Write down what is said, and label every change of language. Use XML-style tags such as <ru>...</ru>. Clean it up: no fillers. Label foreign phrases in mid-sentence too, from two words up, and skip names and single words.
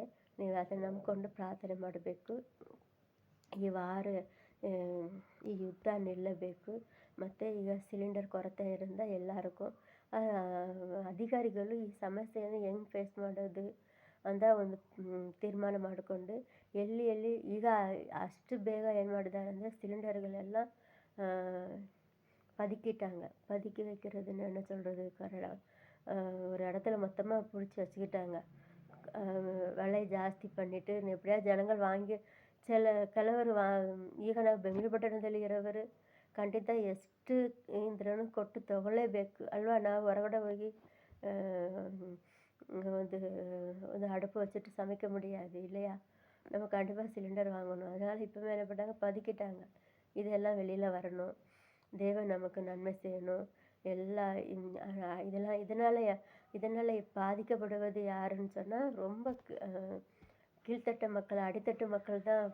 <kn>ನೀವು ಅದನ್ನು ನಂಬಿಕೊಂಡು ಪ್ರಾರ್ಥನೆ ಮಾಡಬೇಕು. ಈ ಈ ಯುದ್ಧ ನಿಲ್ಲಬೇಕು. ಮತ್ತು ಈಗ ಸಿಲಿಂಡರ್ ಕೊರತೆ ಇರೋದ್ರಿಂದ ಎಲ್ಲರಿಗೂ ಅಧಿಕಾರಿಗಳು ಈ ಸಮಸ್ಯೆಯನ್ನು ಹೆಂಗೆ ಫೇಸ್ ಮಾಡೋದು ಅಂತ ಒಂದು ತೀರ್ಮಾನ ಮಾಡಿಕೊಂಡು ಎಲ್ಲಿ ಈಗ ಅಷ್ಟು ಬೇಗ ಏನು ಮಾಡಿದ್ದಾರೆ ಅಂದರೆ ಸಿಲಿಂಡರ್ಗಳೆಲ್ಲ</kn> <ta>பதுக்கி வைக்கிறதுன்னு என்ன சொல்கிறது, ஒரு இடத்துல மொத்தமாக பிடிச்சி வச்சுக்கிட்டாங்க.</ta> <kn>விலை ಜಾಸ್ತಿ</kn> <ta>பண்ணிட்டு எப்படியா</ta> <kn>ಜನಗಳು ಕೆಲವರು ಈಗ ನಾವು ಬೆಂಗಳೂರು ಪಟ್ಟಣದಲ್ಲಿ ಇರೋವರು ಖಂಡಿತ ಎಷ್ಟು ಇದ್ರೂ ಕೊಟ್ಟು ತಗೊಳ್ಳೇಬೇಕು ಅಲ್ವಾ? ನಾವು ಹೊರಗಡೆ ಹೋಗಿ</kn> <ta>வந்து வந்து அடுப்பு வச்சுட்டு சமைக்க முடியாது இல்லையா? நம்ம கண்டிப்பாக சிலிண்டர் வாங்கணும். அதனால் இப்போவே என்ன பண்ணாங்க, பதுக்கிட்டாங்க. இதெல்லாம் வெளியில் வரணும், தேவன் நமக்கு நன்மை செய்யணும். எல்லா இதெல்லாம் இதனால் பாதிக்கப்படுவது யாருன்னு சொன்னால் ரொம்ப கீழ்த்தட்ட மக்கள், அடித்தட்டு மக்கள் தான்.</ta>